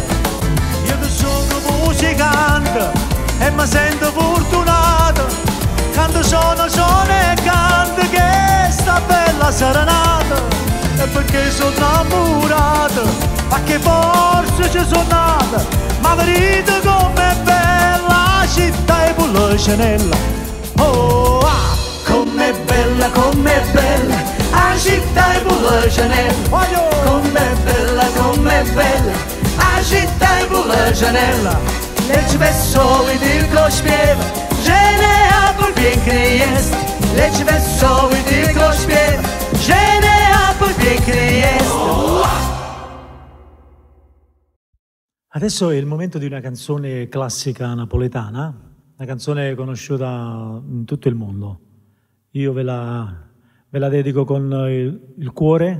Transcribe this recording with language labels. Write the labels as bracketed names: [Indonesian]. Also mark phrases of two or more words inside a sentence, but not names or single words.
[Italian] Io che sono musicante e mi sento fortunato, quando sono e canto che sta bella serenata, e perché sono innamorato, ma che forse ci sono nata, ma vedete com'è bella la città e Bulachanella. Oh, ah, Com'è bella, a città e Bulachanella. Com'è bella, a città e Bulachanella. [Polish] Leci wesoły tylko śpiewa, że Neapol piękny jest. Leci wesoły tylko śpiewa, że Neapol piękny jest. [Italian] Adesso è il momento di una canzone classica napoletana, una canzone conosciuta in tutto il mondo. Io ve la dedico con il cuore.